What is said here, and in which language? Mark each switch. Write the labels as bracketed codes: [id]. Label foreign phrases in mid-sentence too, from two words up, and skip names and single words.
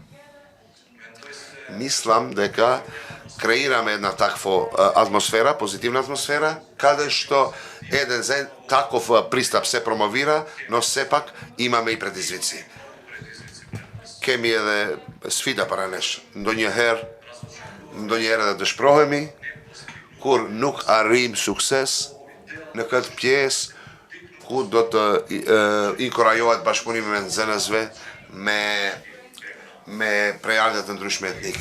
[mk] Мислам дека креираме една таква атмосфера, позитивна атмосфера, каде што еден таков пристап се промовира, но сепак имаме и предизвици. Ке ми е свида паранеш, [sq] ndonjëherë dhe dëshprohemi, kur nuk arrim sukses në këtë pjesë ku do të inkurajohet bashkëpunimi me nxënësve me prejardhje të ndryshme etnike.